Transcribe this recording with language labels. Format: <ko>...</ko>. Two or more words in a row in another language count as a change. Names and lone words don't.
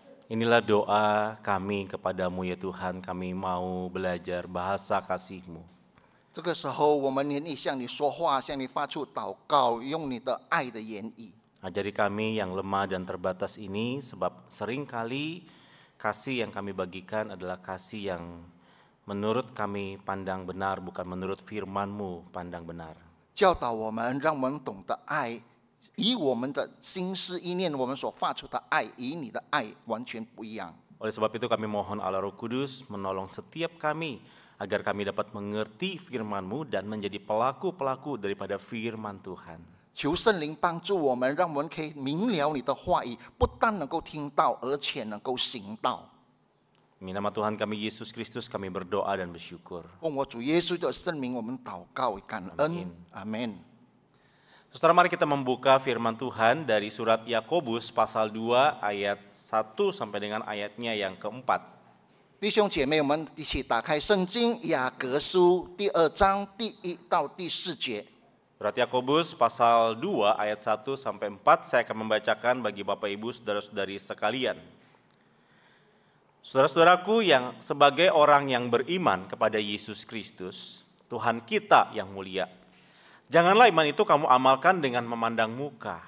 <id>Inilah doa kami kepadamu ya Tuhan, kami mau belajar bahasa kasih-Mu.</id> <zh>这个时候，我们愿意向你说话，向你发出祷告，用你的爱的言语。</zh> <id>Ajari kami yang lemah dan terbatas ini, sebab seringkali kasih yang kami bagikan adalah kasih yang menurut kami pandang benar, bukan menurut firman-Mu pandang benar.</id> <zh>教导我们，让我们懂得爱，以我们的心思意念，我们所发出的爱，与你的爱完全不一样。</zh> <id>Oleh sebab itu kami mohon Allah Roh Kudus menolong setiap kami agar kami dapat mengerti firman-Mu dan menjadi pelaku-pelaku daripada firman Tuhan.</id> <zh>求圣灵帮助我们，让我们可以明了你的话语，不但能够听到，而且能够行道。</zh> <id>Demi nama Tuhan kami Yesus Kristus kami berdoa dan bersyukur.</id> <zh>奉我主耶稣的圣名，我们祷告感恩，阿门。</zh> <id>Saudara, mari kita membuka firman Tuhan dari surat Yakobus pasal 2 ayat 1 sampai dengan ayatnya yang keempat.</id> <zh>弟兄姐妹，我们一起打开圣经雅各书第2章第1到第4节。</zh> <id>Surat Yakobus pasal 2 ayat 1 sampai 4 saya akan membacakan bagi Bapak Ibu saudara-saudari sekalian. Saudara-saudaraku yang sebagai orang yang beriman kepada Yesus Kristus, Tuhan kita yang mulia, janganlah iman itu kamu amalkan dengan memandang muka.</id>